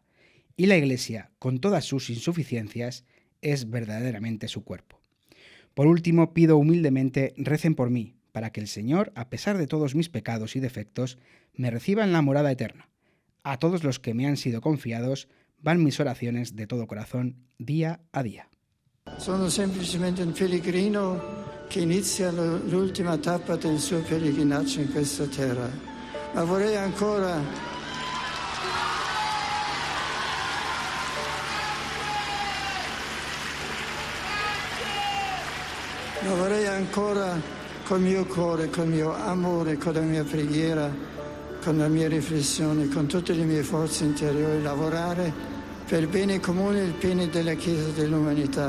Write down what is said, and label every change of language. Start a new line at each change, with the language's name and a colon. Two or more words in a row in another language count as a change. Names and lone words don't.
Spanish: Y la Iglesia, con todas sus insuficiencias, es verdaderamente su cuerpo. Por último, pido humildemente, recen por mí, para que el Señor, a pesar de todos mis pecados y defectos, me reciba en la morada eterna. A todos los que me han sido confiados, van mis oraciones de todo corazón, día a día.
Italian: Sono semplicemente un pellegrino che inizia l'ultima tappa del suo pellegrinaggio in questa terra. Ma vorrei ancora col mio cuore, col mio amore, con la mia preghiera, con la mia riflessione, con tutte le mie forze interiori, lavorare per il bene comune e il bene della Chiesa e dell'umanità.